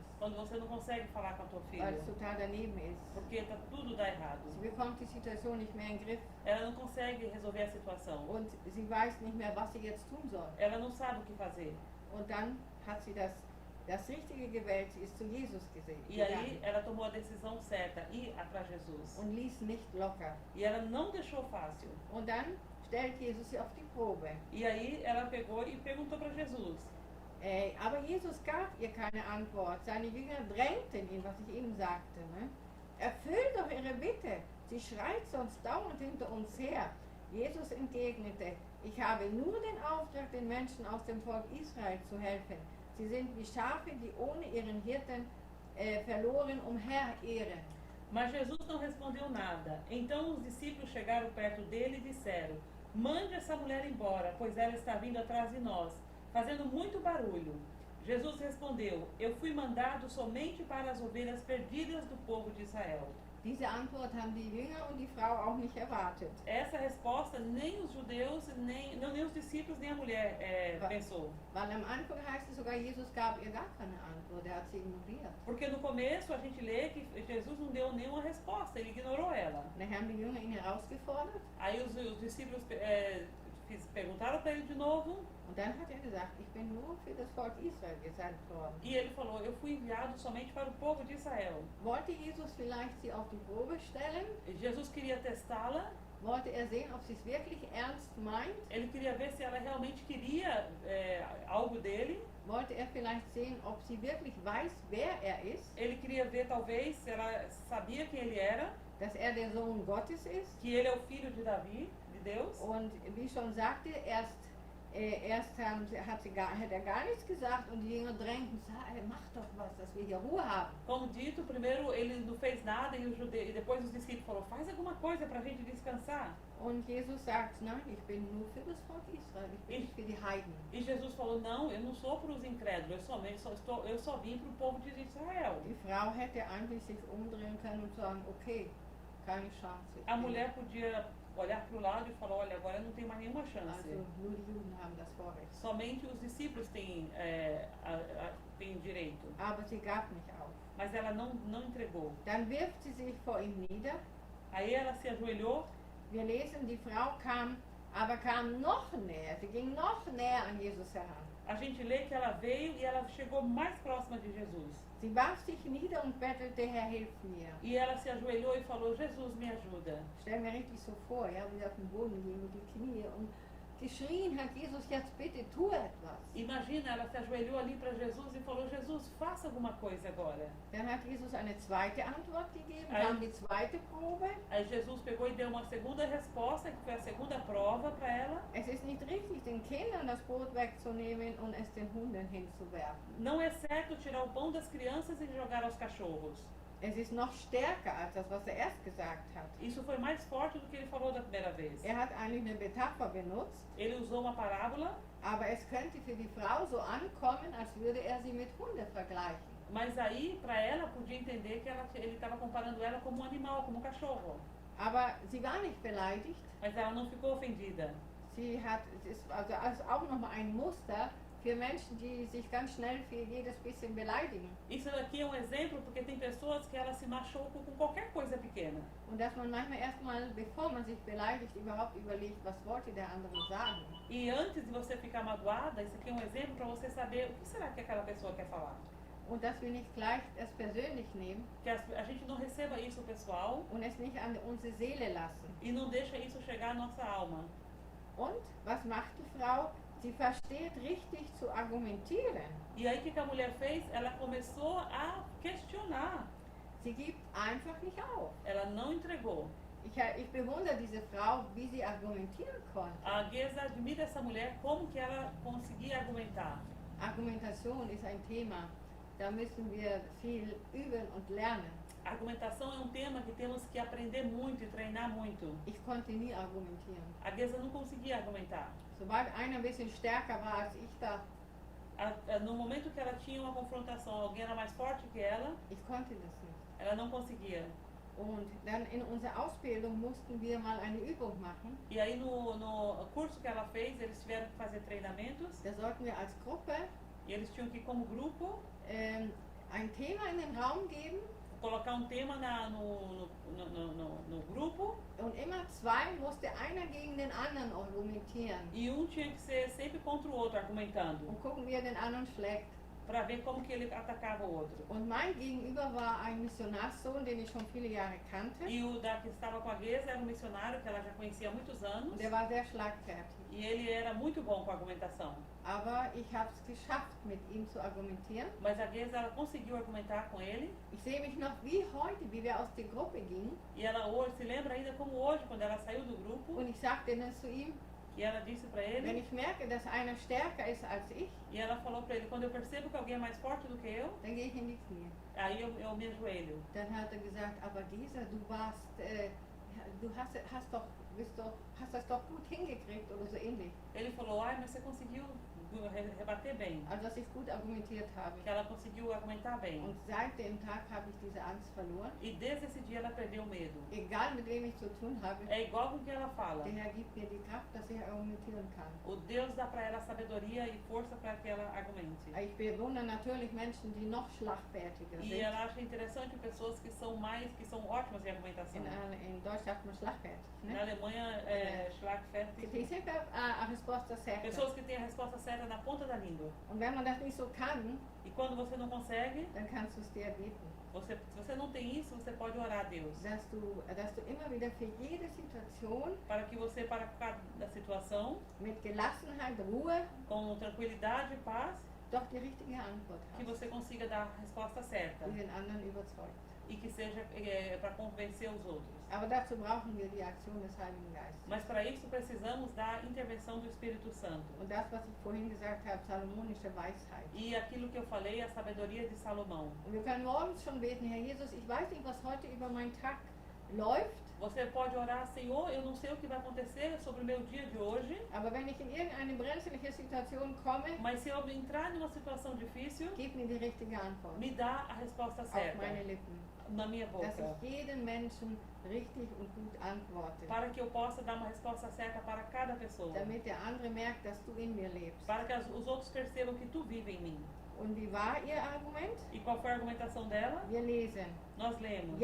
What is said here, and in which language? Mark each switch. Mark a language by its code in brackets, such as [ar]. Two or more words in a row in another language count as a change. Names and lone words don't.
[pt] Quando você não consegue falar com a tua [de] weil [pt] filha, [de] es total daneben ist. [pt] porque tudo dá errado. [de] Sie bekommt die Situation nicht mehr in den Griff [pt] Ela não consegue resolver a situação. [de] und sie weiß nicht mehr, was sie jetzt tun soll. [pt] Ela não sabe o que fazer. [de] Und dann hat sie das Richtige gewählt, sie ist zu Jesus [pt] E aí ela tomou a decisão certa, ir atrás de Jesus. [de] und ließ nicht locker. [pt] E ela não deixou fácil. [de] Und dann stellt Jesus sie auf die Probe. [pt] E aí ela pegou e perguntou para Jesus. [de] Aber Jesus gab ihr keine Antwort. Seine Jünger drängten ihn, was ich eben sagte. Ne? Erfüll doch ihre Bitte. Sie schreit sonst dauernd hinter uns her. Jesus entgegnete, ich habe nur den Auftrag, den Menschen aus dem Volk Israel zu helfen. Sie sind wie Schafe, die ohne ihren Hirten verloren umherirren. [pt] Mas Jesus não respondeu nada. Então os discípulos chegaram perto dele e disseram, mande essa mulher embora, pois ela está vindo atrás de nós, fazendo muito barulho. Jesus respondeu, eu fui mandado somente para as ovelhas perdidas do povo de Israel. [de] Diese Antwort haben die Jünger und die Frau auch nicht erwartet. [pt] Essa resposta nem os judeus, nem os discípulos, nem a mulher pensou. [de] Weil am Anfang heißt es sogar, Jesus gab ihr gar keine Antwort, er hat sie ignoriert. [pt] Porque no começo a gente lê que Jesus não deu nenhuma resposta, ele ignorou ela. [de] Dann haben die Jünger ihn herausgefordert. [pt] Aí os discípulos perguntaram para ele de novo [de] Und dann hat er gesagt, ich bin nur für das Volk Israel gesandt worden. [pt] e ele falou: Eu fui enviado somente para o povo de Israel. [de] Wollte Jesus vielleicht sie auf die Probe stellen? [pt] Jesus queria testá-la, [de] Wollte er sehen, ob sie es wirklich ernst meint? [pt] ele queria ver se ela realmente queria algo dele, [de] Wollte er vielleicht sehen, ob sie wirklich weiß, wer er ist? [pt] ele queria ver talvez se ela sabia quem ele era, [de] Dass er der Sohn Gottes ist? [pt] que ele é o filho de Davi, de Deus. [de] Und wie ich schon sagte, erst hat er gar nichts gesagt und die Jünger drängten, mach doch was, dass wir hier Ruhe haben. [pt] Como dito, primeiro ele não fez nada e depois os discípulos falaram: Faz alguma coisa para a gente descansar. [de] Und Jesus sagt, nein, ich bin nur für das Volk Israel, ich bin nicht für die Heiden. [pt] E Jesus falou: Não, eu não sou para os incrédulos, eu só vim para o povo de Israel. [de] Die Frau hätte eigentlich sich umdrehen können und sagen, okay, keine Chance. [pt] A mulher podia olhar para o lado e falar: Olha, agora eu não tenho mais nenhuma chance. [de] Also nur die Juden haben das Vorrecht. [pt] Somente os discípulos têm direito. [de] Aber sie gab nicht auf. [pt] Mas ela não entregou. [de] Dann wirft sie sich vor ihm nieder. [pt] Aí ela se ajoelhou. [de] Wir lesen, die Frau kam noch näher. Sie ging noch näher an Jesus heran. [pt] A gente lê que ela veio e ela chegou mais próxima de Jesus. [de] Sie warf sich nieder und bettelte, Herr, hilf mir. [pt] E ela se ajoelhou e falou: Jesus, me ajuda. [de] Stell mir richtig so vor, ja, wie sie auf dem Boden ging mit die Knie und geschrien hat, Jesus, jetzt bitte tu etwas. [pt] Imagina, ela se ajoelhou ali para Jesus e falou: Jesus, faça alguma coisa agora. [de] Dann hat Jesus eine zweite Antwort gegeben, Ein- kam die zweite Probe. [pt] Aí Jesus pegou e deu uma segunda resposta, que foi a segunda prova para ela. [de] Es ist nicht richtig, den Kindern das Brot wegzunehmen und es den Hunden hinzuwerfen. [pt] Não é certo tirar o pão das crianças e jogar aos cachorros. [de] Es ist noch stärker als das, was er erst gesagt hat. [pt] Isso foi mais forte do que ele falou da primeira vez. [de] Er hat eigentlich eine Metapher benutzt, [pt] Ele usou uma parábola, [de] aber es könnte für die Frau so ankommen, als würde er sie mit Hunde vergleichen. [pt] mas aí para ela podia entender que ele estava comparando ela como um animal, como um cachorro. [de] Aber sie war nicht beleidigt. [pt] Mas ela não ficou ofendida. [de] Es ist also auch nochmal ein Muster für Menschen, die sich ganz schnell für jedes bisschen beleidigen. [pt] Isso aqui é um exemplo porque tem pessoas que elas se machucam com qualquer coisa pequena. [de] Und dass man manchmal erstmal, bevor man sich beleidigt, überhaupt überlegt, was wollte der andere sagen. [pt] E antes de você ficar magoada, isso aqui é um exemplo para você saber o que será que aquela pessoa quer falar. [de] Und dass wir nicht gleich es persönlich nehmen [pt] Que a gente não receba isso pessoal [de] und es nicht an unsere Seele lassen. [pt] e não deixa isso chegar à nossa alma. [de] Und was macht die Frau? Sie versteht richtig zu argumentieren. [pt] E aí o que a mulher fez? Ela começou a questionar. [de] Sie gibt einfach nicht auf. [pt] Ela não entregou. [de] Ich bewundere diese Frau, wie sie argumentieren konnte. [pt] A Geza admira essa mulher, como que ela conseguia argumentar. [de] Argumentation ist ein Thema, da müssen wir viel üben und lernen. [pt] A argumentação é um tema que temos que aprender muito e treinar muito. [de] Ich konnte nie argumentieren. [pt] A Geza não conseguia argumentar. [de] Sobald einer ein bisschen stärker war als ich da, [pt] No momento que ela tinha uma confrontação, alguém era mais forte que [de] ich konnte das nicht. [pt] ela não conseguia. [de] Und dann in unserer Ausbildung mussten wir mal eine Übung machen. [pt] E aí no curso que ela fez, eles tiveram que fazer treinamentos [de] Da sollten wir als Gruppe [pt] e eles tinham que, como grupo, [de] ein Thema in den Raum geben [pt] colocar um tema no grupo [de] und immer zwei musste einer gegen den anderen argumentieren [pt] e tinha que ser sempre contra o outro, argumentando, [de] und gucken, wie er den anderen schlägt. [pt] para ver como que ele atacava o outro. [de] Und mein Gegenüber war ein Missionarssohn, den ich schon viele Jahre kannte. [pt] E o da que estava com a Geza era um missionário que ela já conhecia há muitos anos [de] Und er war sehr schlagfertig. [pt] e ele era muito bom com a argumentação. [de] Aber ich habe es geschafft, mit ihm zu argumentieren. [pt] Mas a Geza, ela conseguiu argumentar com ele [de] Ich sehe mich noch wie heute, wie wir aus der Gruppe gingen. [pt] e ela hoje se lembra ainda como hoje, quando ela saiu do grupo, [de] Und ich sagte dann zu ihm, [pt] e ela disse para [de] wenn [pt] ele, [de] ich merke, dass einer stärker ist als ich, [pt] e ela falou para ele: quando eu percebo que alguém é mais forte do que eu, [de] dann gehe ich in die Knie. [pt] aí eu me ajoelho. [de] Dann hat er gesagt, aber Gesa, du warst, du hast das doch gut hingekriegt oder so ähnlich. [pt] Ele falou: ai, mas você conseguiu rebater bem, [de] Also dass ich gut argumentiert habe. [pt] que ela conseguiu argumentar bem. [de] Und seit dem Tag habe ich diese Angst verloren. [pt] E desde esse dia ela perdeu o medo. [de] Egal mit wem ich zu tun habe, [pt] É igual com quem ela fala. [de] der Herr gibt mir die Kraft, dass ich argumentieren kann. [pt] O Deus dá para ela sabedoria e força para que ela argumente. [de] Ich bewundere natürlich Menschen, die noch schlagfertiger [pt] E [de] sind. [pt] ela acha interessante pessoas que são ótimas em argumentação. [de] In Deutsch sagt man schlagfertig. [pt] Na [de] Ne? [pt] Alemanha é Schlagfertig. Tem sempre a resposta certa. Pessoas que têm a resposta certa na ponta da língua. [de] Und wenn man das nicht so kann, [pt] E quando você não consegue, [de] dann kannst du es dir beten. [pt] se você não tem isso, você pode orar a Deus. [de] Dass du immer wieder für jede Situation [pt] Para que você, para cada situação, [de] mit Gelassenheit, Ruhe, [pt] com tranquilidade e paz, [de] doch die richtige Antwort [pt] que [de] hast, [pt] você consiga dar a resposta certa. [de] die den anderen überzeugt. [pt] E que seja para convencer os outros. [de] Aber dazu brauchen wir die Aktion des Heiligen Geistes. [pt] Mas para isso precisamos da intervenção do Espírito Santo. [de] Und das, was ich vorhin gesagt habe, salomonische Weisheit. [pt] E aquilo que eu falei, a sabedoria de Salomão. [de] Und wir können morgens schon beten, Herr Jesus, ich weiß nicht, was heute über meinen Tag läuft, [pt] Você pode orar, Senhor, eu não sei o que vai acontecer sobre o meu dia de hoje, [de] aber wenn ich in irgendeine brenzliche Situation komme, [pt] mas se eu entrar numa situação difícil, [de] gib mir die richtige Antwort [pt] me dá a resposta [de] auf [pt] certa [de] meine Lippen, [pt] na minha [de] dass [pt] boca, [de] ich jedem Menschen richtig und gut antworte, [pt] para que eu possa dar uma resposta certa para cada pessoa, [de] damit der andere merkt, dass du in mir lebst. [pt] para que os outros percebam que tu vive em mim. [de] Und wie war ihr Argument? [pt] E qual foi a argumentação dela? [de] Wir lesen, [pt] Nós lemos.